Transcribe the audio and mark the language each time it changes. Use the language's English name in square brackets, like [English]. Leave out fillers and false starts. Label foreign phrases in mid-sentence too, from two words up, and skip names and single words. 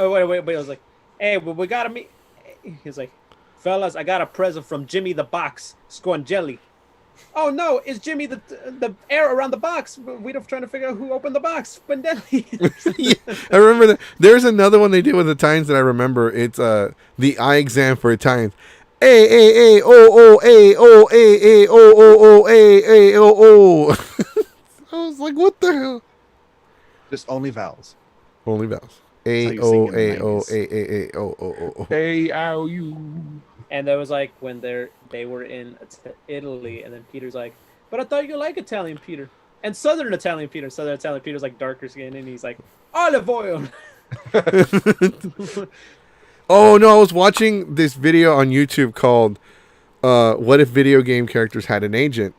[English] I was like, hey, we gotta meet. He's like, fellas, I got a present from Jimmy the Box Squangeli. Oh no, it's Jimmy the air around the box. We're trying to figure out who opened the box. Squangeli. Yeah, I remember that. There's another one they did with Italians that I remember. It's the eye exam for Italians. A O O A O A A O O O A A O O. I was like, what the hell? Just only vowels. Only vowels. That's how A you O sing in the A O 90s. A O O O O. A-O-U. And that was like when they were in Italy, and then Peter's like, "But I thought you like Italian Peter and Southern Italian Peter." Southern Italian Peter's like darker skin, and he's like olive oil. Oh no, I was watching this video on YouTube called "What if video game characters had an agent?"